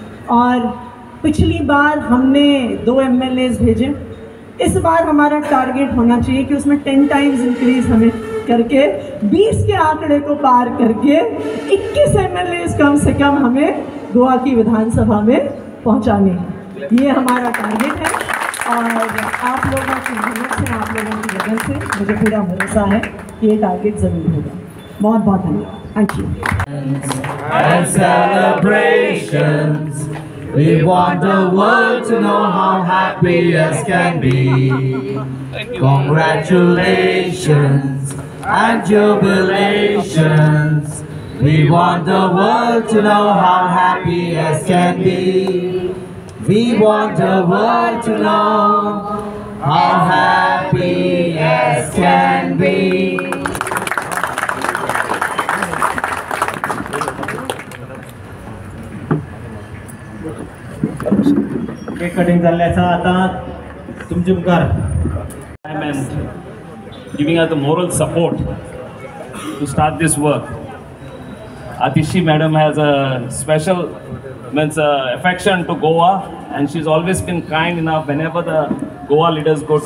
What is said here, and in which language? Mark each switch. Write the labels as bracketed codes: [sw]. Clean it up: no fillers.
[hi] और पिछली बार हमने 2 MLAs भेजे, इस बार हमारा टारगेट होना चाहिए कि उसमें 10 टाइम्स इंक्रीज हमें करके 20 के आंकड़े को पार करके 21 MLAs कम से कम हमें गोवा की विधानसभा में पहुंचाने हैं। ये हमारा टारगेट है और आप लोगों की मेहनत से, आप लोगों की लगन से मुझे पूरा भरोसा है कि ये टारगेट ज़रूर होगा। बहुत बहुत धन्यवाद। [en] Thank you. And celebrations, we want the world to know how happy as can be. Congratulations and jubilations. We want the world to know how happy as can be. We want the world to know how happy as can be. [gom] Cake cutting जाल्लें आसा। आतां तुमचे मुखार [en] and giving us the moral support to start this work. Atishi madam has a special affection to Goa, and she's always been kind enough whenever the Goa leaders go to